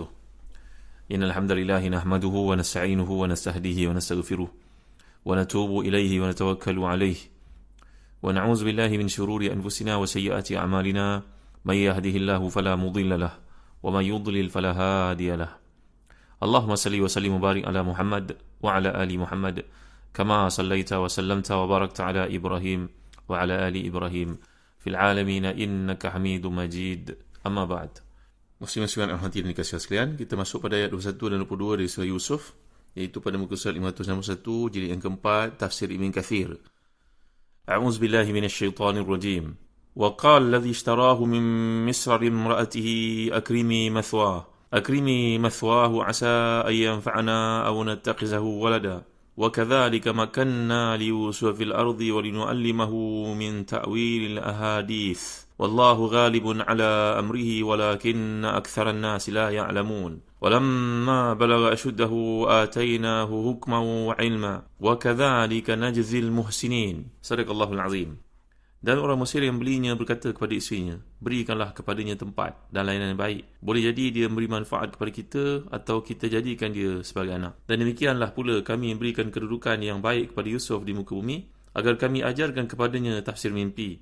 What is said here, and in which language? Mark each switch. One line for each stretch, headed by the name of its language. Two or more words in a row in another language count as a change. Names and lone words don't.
Arabic: إن الحمد لله نحمده ونستعينه ونستهديه ونستغفره ونتوب إليه ونتوكل عليه ونعوذ بالله من شرور أنفسنا وسيئات أعمالنا من يهده الله فلا مضل له ومن يضلل فلا هادي له. اللهم صل وسلم وبارك على محمد وعلى آل محمد كما صليت وسلمت وباركت على إبراهيم وعلى آل إبراهيم في العالمين إنك حميد مجيد أما بعد.
Malay: Muslim-muslimin al-hati dan dikasihi sekalian, kita masuk pada ayat 21 dan 22 dari surah Yusuf, iaitu pada muka surat 561 jilid yang keempat, tafsir Ibn Kathir.
Arabic: أعوذ بالله من الشيطان الرجيم. وقال الذي اشتراه من مصر لامرأته أكرمي مثواه عسى أن ينفعنا أو نتخذه ولدا. وكذلك مكنا ليوسف في الأرض ولنعلمه من تأويل الأحاديث والله غالب على أمره ولكن أكثر الناس لا يعلمون ولما بلغ أشده آتيناه حكما وعلما وكذلك نجزي المحسنين. صدق الله العظيم.
Malay: Dan orang Mesir yang belinya berkata kepada isterinya, berikanlah kepadanya tempat dan layanan yang baik. Boleh jadi dia memberi manfaat kepada kita atau kita jadikan dia sebagai anak. Dan demikianlah pula kami memberikan kedudukan yang baik kepada Yusuf di muka bumi, agar kami ajarkan kepadanya tafsir mimpi.